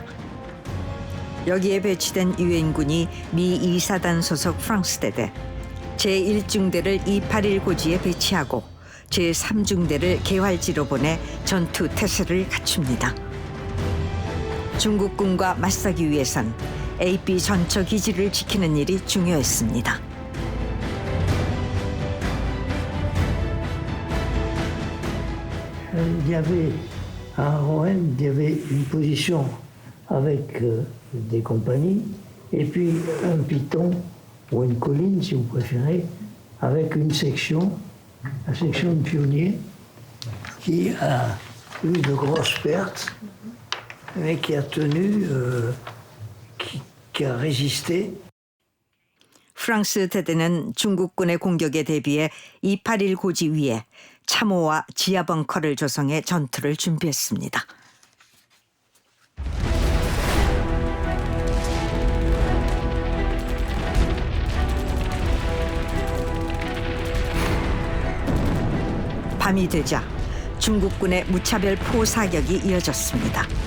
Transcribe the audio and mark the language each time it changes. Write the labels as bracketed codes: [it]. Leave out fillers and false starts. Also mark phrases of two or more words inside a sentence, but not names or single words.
[ko] 여기에 배치된 유엔군이 미 2사단 소속 프랑스대대 제1중대를 281 고지에 배치하고 제3중대를 개활지로 보내 전투 태세를 갖춥니다. 중국군과 맞서기 위해선 AP 전처 기지를 지키는 일이 중요했습니다. [fr] Il y avait à Rouen, il y avait une position avec des compagnies et puis un piton ou une colline, si vous préférez, avec une section, la section de pionniers, qui a eu de grosses pertes, mais qui a tenu, qui a résisté. [ko] 프랑스 대대는 중국군의 공격에 대비해 281 고지 위에 참호와 지하 벙커를 조성해 전투를 준비했습니다. 밤이 되자 중국군의 무차별 포 사격이 이어졌습니다.